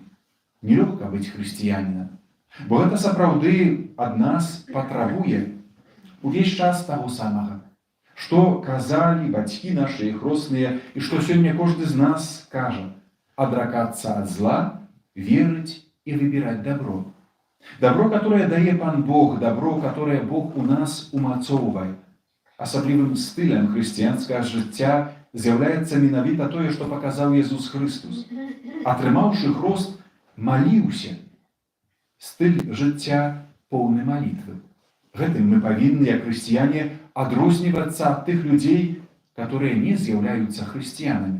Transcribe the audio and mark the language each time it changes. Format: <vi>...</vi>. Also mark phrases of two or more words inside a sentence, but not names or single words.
<be>Нелёгка быць хрысціянінам, бо гэта сапраўды ад нас патрабуе увесь час таго самага, што казалі бацькі нашы хросныя, і што сёння кожны з нас кажа: адракацца ад зла, верыць і выбіраць добро. Добро, которое дае Пан Бог, добро, которое Бог у нас умацоўвае. Асаблівым стылем хрысціянскага жыцця з'яўляецца менавіта тое, што паказаў Езус Хрыстус. Атрымаўшы хрост, маліўся. Стыль жыцця поўны малітвы. Гэтым мы павінны, як хрысціяне, адрознівацца ад тых людзей, которые не з'яўляюцца хрысціянамі.</be>